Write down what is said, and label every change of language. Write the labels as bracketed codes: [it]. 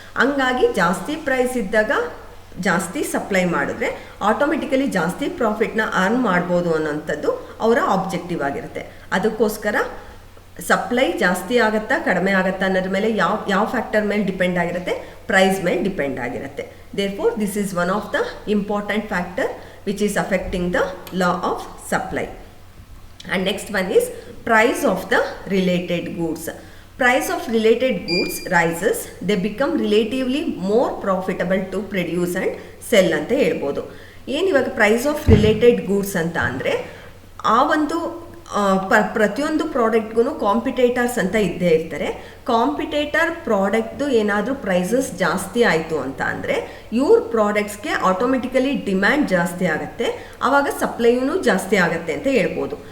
[kn] ಹಂಗಾಗಿ ಜಾಸ್ತಿ ಪ್ರೈಸ್ ಇದ್ದಾಗ ಜಾಸ್ತಿ ಸಪ್ಲೈ ಮಾಡಿದ್ರೆ ಆಟೋಮೆಟಿಕಲಿ ಜಾಸ್ತಿ ಪ್ರಾಫಿಟ್ನ ಅರ್ನ್ ಮಾಡ್ಬೋದು ಅನ್ನೋಂಥದ್ದು ಅವರ ಆಬ್ಜೆಕ್ಟಿವ್ ಆಗಿರುತ್ತೆ. ಅದಕ್ಕೋಸ್ಕರ ಸಪ್ಲೈ ಜಾಸ್ತಿ ಆಗುತ್ತಾ ಕಡಿಮೆ ಆಗುತ್ತಾ ಅನ್ನೋದ್ರ ಮೇಲೆ ಯಾವ ಫ್ಯಾಕ್ಟರ್ ಮೇಲೆ ಡಿಪೆಂಡ್ ಆಗಿರುತ್ತೆ, ಪ್ರೈಸ್ ಮೇಲೆ ಡಿಪೆಂಡ್ ಆಗಿರುತ್ತೆ. [en] Therefore this is one of the important factor which is affecting the law of supply. And next one is price of the related goods. Price of related goods rises, they become relatively more profitable to produce and sell [kn] ಅಂತ ಹೇಳ್ಬೋದು. ಏನು ಇವಾಗ price of related goods ಅಂತ ಅಂದರೆ ಆ ಒಂದು ಪ್ರತಿಯೊಂದು ಪ್ರಾಡಕ್ಟ್ಗೂ competitors ಅಂತ ಇದ್ದೇ ಇರ್ತಾರೆ. ಕಾಂಪಿಟೇಟರ್ ಪ್ರಾಡಕ್ಟ್ದು ಏನಾದರೂ ಪ್ರೈಸಸ್ ಜಾಸ್ತಿ ಆಯಿತು ಅಂತ ಅಂದರೆ ಇವ್ರ ಪ್ರಾಡಕ್ಟ್ಸ್ಗೆ ಆಟೋಮೆಟಿಕಲಿ ಡಿಮ್ಯಾಂಡ್ ಜಾಸ್ತಿ ಆಗುತ್ತೆ, ಆವಾಗ ಸಪ್ಲೈಯೂ ಜಾಸ್ತಿ ಆಗುತ್ತೆ ಅಂತ ಹೇಳ್ಬೋದು.